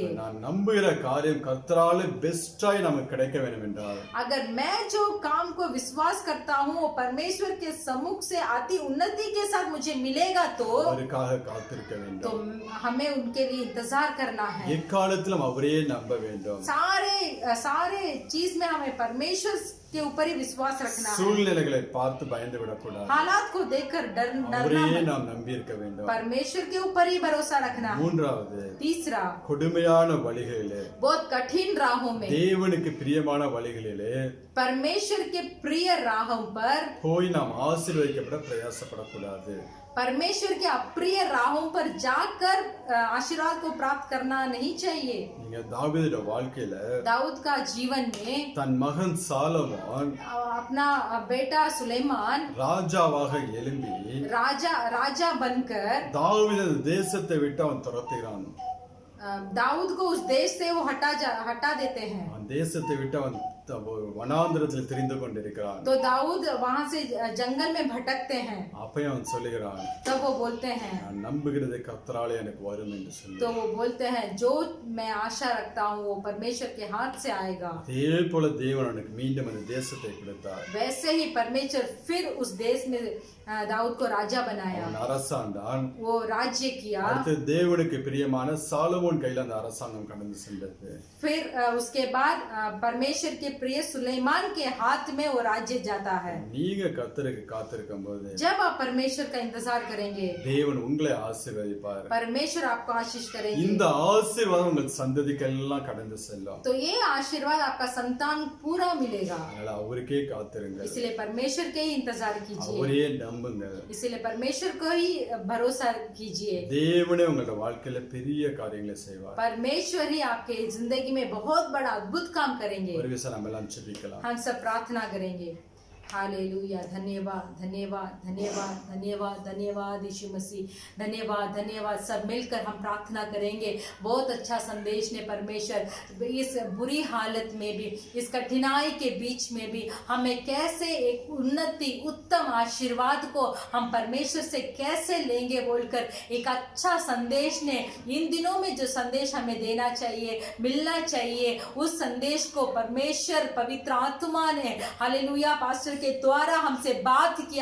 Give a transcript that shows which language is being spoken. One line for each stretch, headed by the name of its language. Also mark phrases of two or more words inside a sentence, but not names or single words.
Tamil: நான் நம்புகிற காரியம் கர்த்தராலே பெஸ்டாய் நமக்கு கிடைக்க வேண்டும் என்றால்,
Hindi: अगर मैं जो काम को विश्वास करता हूँ वो परमेश्वर के सम्मुख से आती उन्नति के साथ मुझे मिलेगा तो
Tamil: அவருக்காக காத்திருக்க வேண்டும்.
Hindi: हमें उनके लिए इंतजार करना है।
Tamil: எக்காலத்திலும் அவரே நம்ப வேண்டும்.
Hindi: सारे चीज में हमें परमेश्वर के ऊपर ही विश्वास रखना है।
Tamil: சூழ்நிலைகளை பார்த்து பயந்து விடக்கூடாது.
Hindi: हालात को देखकर डरना
Tamil: அவரே
Hindi: मत।
Tamil: நாம் நம்பி இருக்க வேண்டும்.
Hindi: परमेश्वर के ऊपर ही भरोसा रखना है।
Tamil: மூன்றாவது,
Hindi: तीसरा,
Tamil: கொடுமையான வழிகளிலே,
Hindi: बहुत कठिन राहों में,
Tamil: தேவனுக்கு பிரியமான வழிகளிலே
Hindi: परमेश्वर के प्रिय राहों पर,
Tamil: போய் நாம் ஆசீர்வதிக்கப்பட பிரயாசப்படக்கூடாது.
Hindi: परमेश्वर के अप्रिय राहों पर जाकर आशीर्वाद को प्राप्त करना नहीं चाहिए।
Tamil: நீங்க தாவீதுடைய வாழ்க்கையில
Hindi: दाऊद का जीवन में
Tamil: தன் மகன் சாலமோன்
Hindi: अपना बेटा सुलेमान
Tamil: ராஜாவாக எழும்பி
Hindi: राजा बनकर
Tamil: தாவீது அந்த தேசத்தை விட்டு அவன் துரத்துகிறான்.
Hindi: दाऊद को उस देश से वो हटा देते हैं।
Tamil: அவன் தேசத்தை விட்டு அவன் வனாந்திரத்தில் திரிந்து கொண்டிருக்கிறான்.
Hindi: तो दाऊद वहां से जंगल में भटकते हैं।
Tamil: அப்பயும் அவன் சொல்லுகிறான்,
Hindi: तब वो बोलते हैं,
Tamil: நான் நம்புகிறது கர்த்தராலே எனக்கு வரும் என்று சொல்லி.
Hindi: तो वो बोलते हैं जो मैं आशा रखता हूँ वो परमेश्वर के हाथ से आएगा।
Tamil: அதே போல தேவன் எனக்கு மீண்டும் அந்த தேசத்தை கொடுத்தார்.
Hindi: वैसे ही परमेश्वर फिर उस देश में दाऊद को राजा बनाया।
Tamil: அவன் அரசாண்டான்.
Hindi: वो राज्य किया।
Tamil: அடுத்து தேவனுக்கு பிரியமான சாலமோன் கையில் அந்த அரசாங்கம் கடந்து சென்றது.
Hindi: फिर उसके बाद परमेश्वर के प्रिय सुलेमान के हाथ में वो राज्य जाता है।
Tamil: நீங்க கர்த்தருக்கு காத்திருக்கும் போது
Hindi: जब आप परमेश्वर का इंतजार करेंगे
Tamil: தேவன் உங்களை ஆசீர்வதிப்பார்.
Hindi: परमेश्वर आपको आशीष करेंगे।
Tamil: இந்த ஆசீர்வாதம் உங்கள் சந்ததிக்கெல்லாம் கடந்து செல்லும்.
Hindi: तो ये आशीर्वाद आपका संतान पूरा मिलेगा।
Tamil: அதனால அவருக்கே காத்திருங்க.
Hindi: इसलिए परमेश्वर के ही इंतजार कीजिए।
Tamil: அவரே நம்புங்க.
Hindi: इसलिए परमेश्वर को ही भरोसा कीजिए।
Tamil: தேவனே உங்களோட வாழ்க்கையில பெரிய காரியங்களை செய்வார்.
Hindi: परमेश्वर ही आपके जिंदगी में बहुत बड़ा अद्भुत काम करेंगे।
Tamil: ஒரு விஷயம் நம்ம எல்லாம் ஜெபிக்கலாம்.
Hindi: हम सब प्रार्थना करेंगे। हालेलुया। धन्यवाद धन्यवाद धन्यवाद धन्यवाद धन्यवाद यीशु मसीह, धन्यवाद धन्यवाद। सब मिलकर हम प्रार्थना करेंगे। बहुत अच्छा संदेश ने परमेश्वर, इस बुरी हालत में भी, इस कठिनाई के बीच में भी हमें कैसे एक उन्नति, उत्तम आशीर्वाद को हम परमेश्वर से कैसे लेंगे बोलकर एक अच्छा संदेश ने, इन दिनों में जो संदेश हमें देना चाहिए, मिलना चाहिए, उस संदेश को परमेश्वर पवित्र आत्मा ने हालेलुया पास्टर के द्वारा हमसे बात किया।